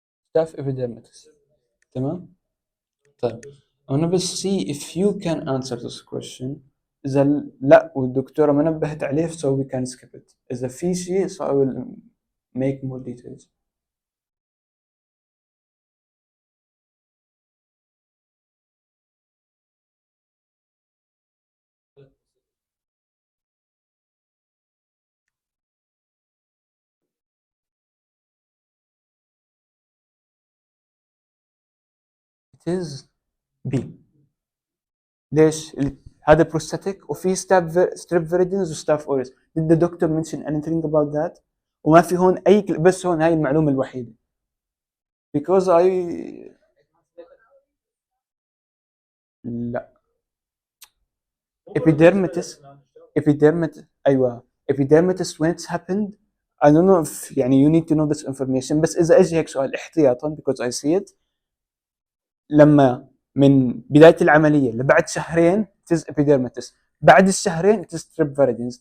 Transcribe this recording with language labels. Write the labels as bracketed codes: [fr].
[en] staph epidermidis. [ar] تمام. طيب انا بس [en] see if you can answer this question. [ar] اذا لا والدكتوره ما نبهت عليه [en] so we can skip it. [ar] اذا في شيء [en] so I will make more details. it is B. [ar] ليش؟ هذا بروستاتيك وفي ستريب فيريدينز وستاف اوريس. [en] did the doctor mention anything about that؟ [ar] وما في هون اي بس هون هاي المعلومه الوحيده. [en] because I [ar] لا [en] epidermitis [ar] ايوه [en] epidermitis when it's happened I don't know if [ar] يعني [en] you need to know this information, [ar] بس اذا اجى هيك سؤال احتياطا [en] because I see it [ar] لما من بدايه العمليه لبعد شهرين [en] it is epidermitis, [ar] بعد الشهرين [en] it is strep viridins.